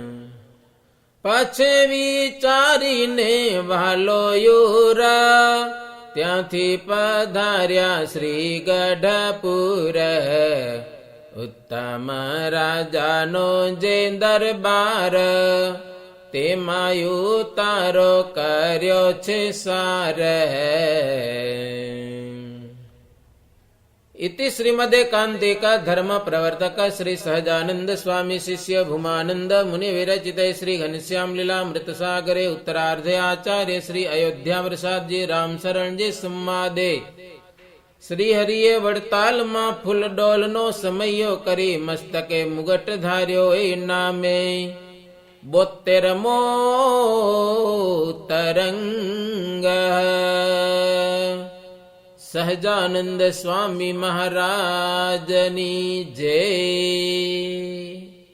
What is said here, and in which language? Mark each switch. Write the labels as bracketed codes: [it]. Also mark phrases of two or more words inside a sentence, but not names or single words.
[gu] પછી વિચારીને વાલો યુર, ત્યાંથી પધાર્યા શ્રી ગઢપુર, ઉત્તમ રાજાનો જે દરબાર, તેમાં ઉતારો કર્યો છે સાર. [sa] इति श्रीमदेकान्तिक धर्म प्रवर्तक श्री सहजानंद स्वामी शिष्य भूमानंद मुनि विरचित श्री घनश्याम लीलामृत सागरे उत्तरार्धे आचार्य श्री अयोध्या प्रसाद जी राम शरण जी संवादे [gu] શ્રી હરિયે વડતાલ માં ફૂલ ડોલ નો સમયો કરી, મસ્તકે મુગટ ધાર્યો એ નામે, 72મો તરંગ. સહજાનંદ સ્વામી મહારાજની જય.